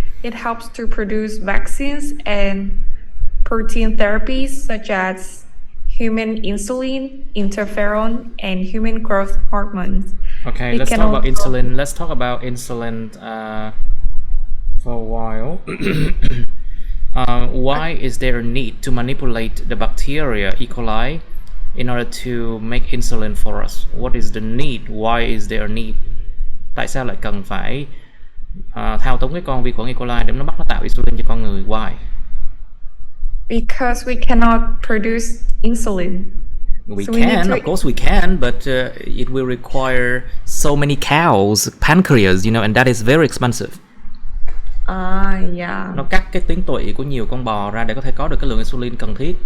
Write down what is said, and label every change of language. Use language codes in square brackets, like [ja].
[en] It helps to produce vaccines and protein therapies such as human insulin, interferon, and human growth hormones. Okay, let's talk about insulin. Let's talk about insulin for a while. Why is there a need to manipulate the bacteria E. coli in order to make insulin for us? What is the need? Why is there a need? [vi] Tại sao lại cần phải thao túng cái con vi khuẩn E. coli để nó bắt nó tạo insulin cho con người? [en] Why? Because we cannot produce insulin. Of course we can, but it will require so many cows, pancreas, and that is very expensive. Yeah. [vi] Nó cắt cái tuyến tụy của nhiều con bò ra để có thể có được cái lượng insulin cần thiết.